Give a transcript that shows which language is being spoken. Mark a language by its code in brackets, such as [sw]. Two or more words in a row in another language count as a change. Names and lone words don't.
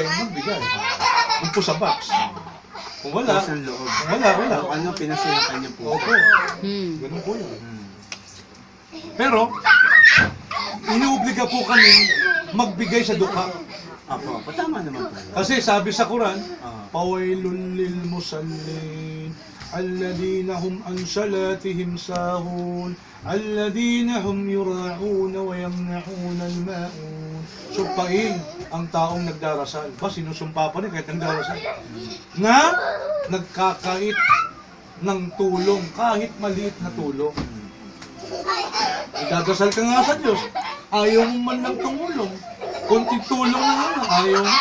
[tl] Doon po sa box. Kung wala, Kusang loob. wala. So, ano pinasirapan niyo po? Opo. Ganun po yun. Pero, inuobliga po kami magbigay sa dukha. Apo, tama naman po. Kasi sabi sa Quran, Ah. [ar] فويل للمصلين، الذين هم عن صلاتهم ساهون، الذين هم يراءون ويمنعون الماعون. [tl] Sumpain ang taong nagdarasal. Ba, sinusumpa pa rin kahit nagdarasal. Na nagkakait ng tulong, kahit maliit na tulong. Nagdadasal ka nga sa Diyos, ayaw mo man lang tumulong. Kunting tulong na nga, ayaw mo.